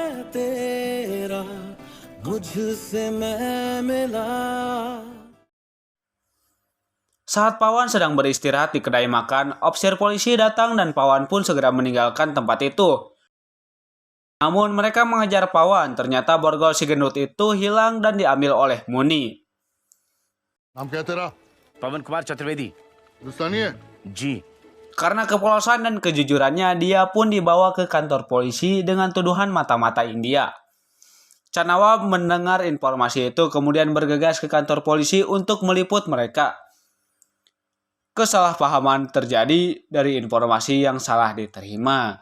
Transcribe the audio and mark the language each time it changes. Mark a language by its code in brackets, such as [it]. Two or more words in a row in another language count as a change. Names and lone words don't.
[id] Saat Pawan sedang beristirahat di kedai makan, officer polisi datang dan Pawan pun segera meninggalkan tempat itu. Namun mereka mengejar Pawan, ternyata borgol si gendut itu hilang dan diambil oleh Muni. [hi] नाम क्या है तेरा? पवन कुमार चतुर्वेदी। हिंदुस्तानी है? जी। [id] Karena kepolosan dan kejujurannya, dia pun dibawa ke kantor polisi dengan tuduhan mata-mata India. Nawab mendengar informasi itu kemudian bergegas ke kantor polisi untuk meliput mereka. Kesalahpahaman terjadi dari informasi yang salah diterima.